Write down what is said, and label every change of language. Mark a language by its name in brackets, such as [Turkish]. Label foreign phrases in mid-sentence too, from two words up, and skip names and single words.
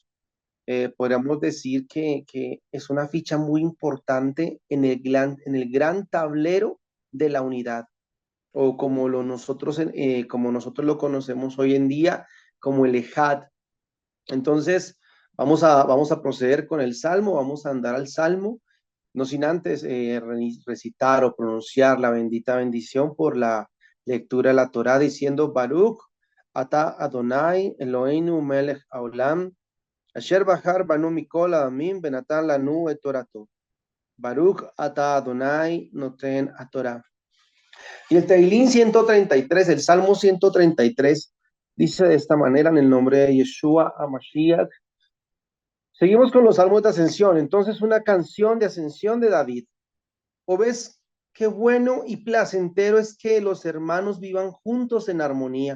[Spanish] Podríamos decir que es una ficha muy importante en el gran tablero de la unidad, o como nosotros lo conocemos hoy en día, como el Ejad. Entonces, vamos a proceder con el Salmo, vamos a andar al Salmo, no sin antes recitar o pronunciar la bendita bendición por la lectura de la Torá, diciendo, [Hebrew] ברוך אתה אדוני אלוהינו מלך העולם אשר בחר בנו מכל העמים ונתן לנו את תורתו. ברוך אתה אדוני נותן התורה. [Spanish] Y el Teilín 133, el Salmo 133, dice de esta manera en el nombre de [Hebrew] ישוע המשיח. [Spanish] Seguimos con los salmos de ascensión. Entonces, una canción de ascensión de David. ¿O ves qué bueno y placentero es que los hermanos vivan juntos en armonía?